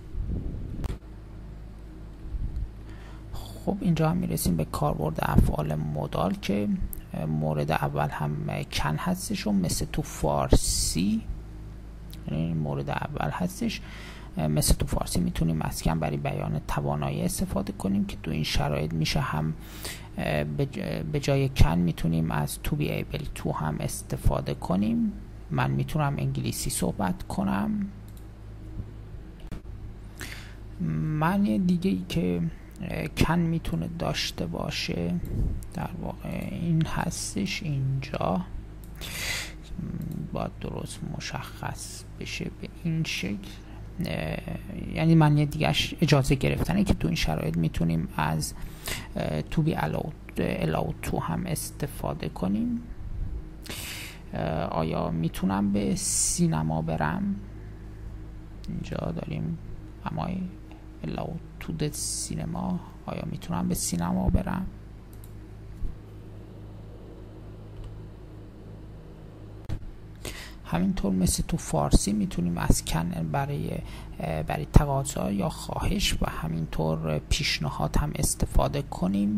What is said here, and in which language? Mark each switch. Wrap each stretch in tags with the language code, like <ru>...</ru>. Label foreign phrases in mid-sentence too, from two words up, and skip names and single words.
<fa>خب اینجا هم میرسیم به کاربرد افعال مدال که مورد اول هم کن هستش و مثل تو فارسی، یعنی مورد اول هستش مثل تو فارسی میتونیم از کن برای بیان توانایی استفاده کنیم که تو این شرایط میشه هم به جای کن میتونیم از</fa> <en>to be able to</en> <fa>هم استفاده کنیم. من میتونم انگلیسی صحبت کنم. معنی دیگه ای که کن میتونه داشته باشه در واقع این هستش، اینجا باید درست مشخص بشه به این شکل، یعنی معنی دیگهش اجازه گرفتنه که تو این شرایط میتونیم از</fa> <en>to be allowed to</en> <fa>هم استفاده کنیم. آیا میتونم به سینما برم؟ اینجا داریم اما</fa> <en>allowed to the cinema،</en> <fa>آیا میتونم به سینما برم؟ همینطور مثل تو فارسی میتونیم از کن برای تقاضا یا خواهش و همینطور پیشنهاد هم استفاده کنیم.</fa>